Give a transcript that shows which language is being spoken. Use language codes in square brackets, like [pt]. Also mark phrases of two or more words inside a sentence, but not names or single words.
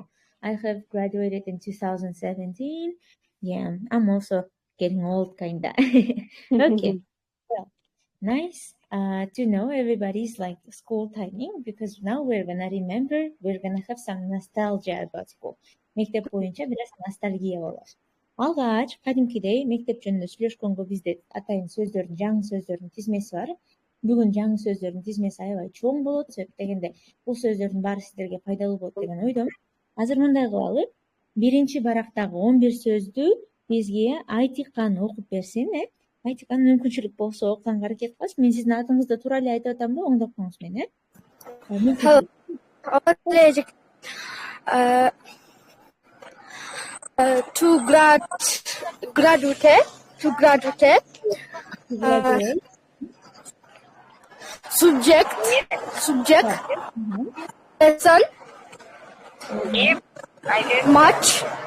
[en] I have graduated in 2017. Yeah, I'm also getting old, kinda. Okay, well, nice to know everybody's like school timing, because now we're gonna remember, we're gonna have some nostalgia about school. [ky] Мектеп боюнча бираз ностальгия болот. Алгач кадимкидей мектеп жөнүндө сүйлөшкөнгө бизде атайын сөздөрдүн, жаңы сөздөрдүн тизмеси бар. Бүгүн жаңы сөздөрдүн тизмеси аябай чоң болот, себеп дегенде бул сөздөрдүн баары сиздерге пайдалуу болот деген ойдомун. Азыр мындай кылалы. Биринчи барактагы 11 сөздү бизге Айтикан окуп берсин, Айтикан мүмкүнчүлүк болсо окуганга аракет кыласыз. Мен сиздин атыңызды туура эле айтып атам да, оңдоп коюңуз мени, [en] To graduate, subject, lesson, much,